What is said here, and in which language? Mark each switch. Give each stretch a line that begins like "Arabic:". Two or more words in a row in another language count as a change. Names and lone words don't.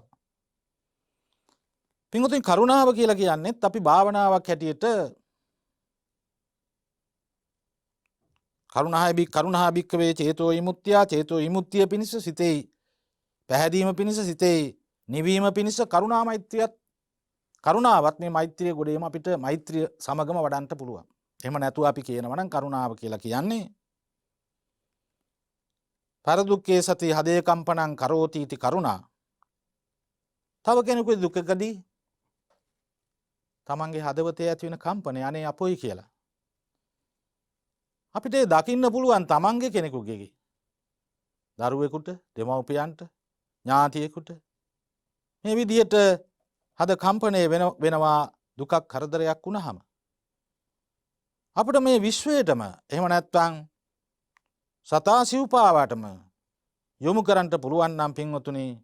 Sinhala: පින්වතුනි කරුණාව කියලා කියන්නේත් අපි භාවනාවක් හැටියට
Pali: කරුණා භික්ඛවේ
Sinhala: චේතෝ විමුක්තිය චේතෝ විමුක්තිය පිණිස සිතේ පැහැදීම පිණිස සිතේ නිවීම පිණිස කරුණා මෛත්‍රියත් කරුණාවත් මේ මෛත්‍රිය ගොඩේම අපිට මෛත්‍රිය සමගම වඩන්න පුළුවන්. එහෙම නැතුව අපි කියනවා නම් කරුණාව කියලා කියන්නේ
Pali: පරදුක්ඛේ සති හදේ කම්පණං කරෝති इति කරුණා.
Sinhala: තව කෙනෙකුගේ දුකකදී තමන්ගේ හදවතේ ඇති වෙන කම්පනය අනේ අපොයි කියලා. අපිට දකින්න පුළුවන් තමන්ගේ කෙනෙකුගේ දරුවෙකුට, දෙමව්පියන්ට, ඥාතියෙකුට මේ විදිහට හද කම්පණය වෙනවා දුකක් කරදරයක් වුණාම අපිට මේ විශ්වයටම එහෙම නැත්නම් සතා සිව්පාවටම යොමු කරන්න පුළුවන් නම් පින්වතුනි